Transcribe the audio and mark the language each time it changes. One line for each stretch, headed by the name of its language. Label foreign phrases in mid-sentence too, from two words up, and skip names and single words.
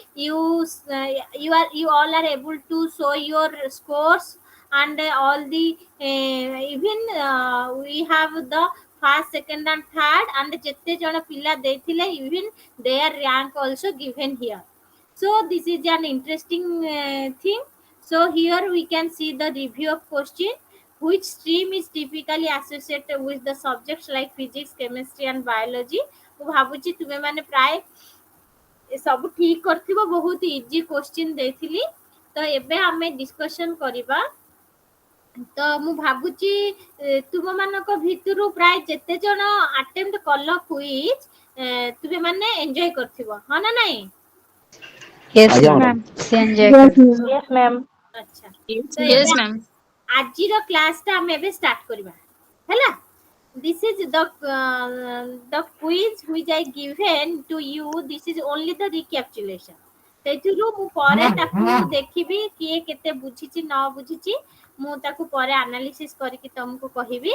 English: You all are able to show your scores, and all the even we have the first, second and third, and
Odia: ଯେତେ ଜଣ ପିଲା ଦେଇଥିଲେ
English: even their rank also given here. So this is an interesting thing. So here we can see the review of question. Which stream is typically associated with the subjects like physics, chemistry and biology?
Odia: ମୁଁ ଭାବୁଛି ତୁମେ ମାନେ ପ୍ରାୟ ସବୁ ଠିକ କରିଥିବ, ବହୁତ
English: easy question
Odia: ଦେଇଥିଲି। ତ ଏବେ ଆମେ ଡିସ୍କସନ୍ କରିବା। ତ ମୁଁ ଭାବୁଛି ତୁମମାନଙ୍କ ଭିତରୁ ପ୍ରାୟ ଯେତେ ଜଣ ଆଟେମ୍ପ୍ଟ କଲ କୁଇଜ୍ ତୁମେ ମାନେ ଏନ୍ଜୟ କରିଥିବ, ହଁ ନା ନାଇଁ?
English: Yes,
Odia: ଆଜ୍ଞା
English: ma'am. ମ୍ୟାଡ଼ାମ।
Odia: ସେ enjoy
English: Yes,
Odia: କରି
English: ma'am. Yes, ma'am.
Odia: ଆଚ୍ଛା,
English: Yes,
Odia: ତ
English: yes,
Odia: ଏବେ
English: ma'am.
Odia: ଆଜିର କ୍ଲାସଟା ଆମେ ଏବେ ଷ୍ଟାର୍ଟ କରିବା ହେଲା।
English: This is the quiz which I given to you. This is only the recapitulation.
Odia: ସେଥିରୁ ମୁଁ ପରେ ତାକୁ ଦେଖିବି କିଏ କେତେ ବୁଝିଛି ନ ବୁଝିଛି, ମୁଁ ତାକୁ ପରେ ଆନାଲିସିସ୍ କରିକି ତମକୁ କହିବି।